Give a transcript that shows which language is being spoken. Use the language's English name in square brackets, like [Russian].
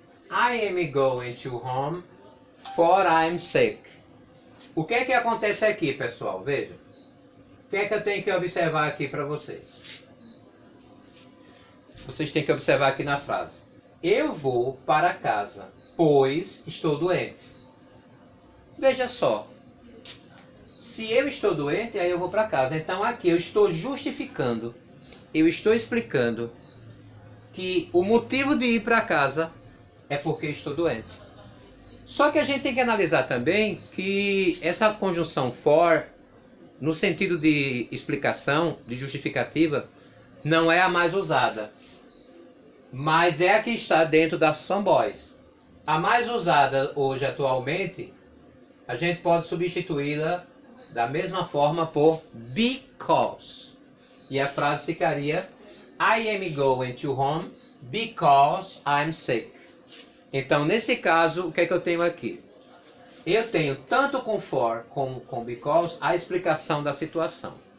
[English] I am going to home for I'm sick. [Portuguese] O que é que acontece aqui, pessoal? Veja. O que é que eu tenho que observar aqui para vocês? Vocês têm que observar aqui na frase. Eu vou para casa, pois estou doente. Veja só. Se eu estou doente, aí eu vou para casa. Então aqui eu estou justificando, eu estou explicando que o motivo de ir para casa é porque estou doente. Só que a gente tem que analisar também que essa conjunção for, no sentido de explicação, de justificativa, não é a mais usada. Mas é a que está dentro das fanboys. A mais usada hoje, atualmente, a gente pode substituí-la da mesma forma por because. E a frase ficaria [English] I am going to home because I'm sick. [Portuguese] Então, nesse caso, o que é que eu tenho aqui? Eu tenho tanto com for como com because a explicação da situação.